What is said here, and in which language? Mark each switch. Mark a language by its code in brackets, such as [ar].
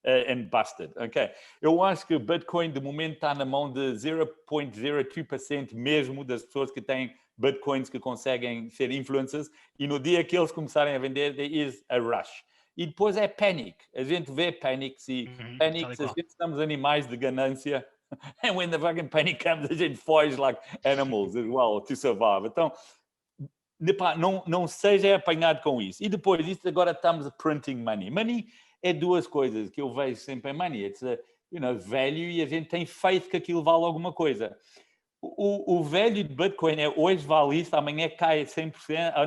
[en] And busted, ok? [pt] Eu acho que o Bitcoin, de momento, está na mão de 0,02% mesmo das pessoas que têm Bitcoins que conseguem ser influencers e no dia que eles começarem a vender, [en] there is a rush. [pt] E depois é panic. A gente vê panics e panics, a gente somos animais de ganância [en] And when the fucking penny comes, [pt] a gente foge [en] like animals as well to survive. [pt] Então, não seja apanhado com isso. E depois, isto agora estamos [en] printing money. [pt] Money é duas coisas que eu vejo sempre em money. [en] It's value, [pt] e a gente tem faith que aquilo vale alguma coisa. O value de Bitcoin é hoje vale isso, amanhã cai 100%.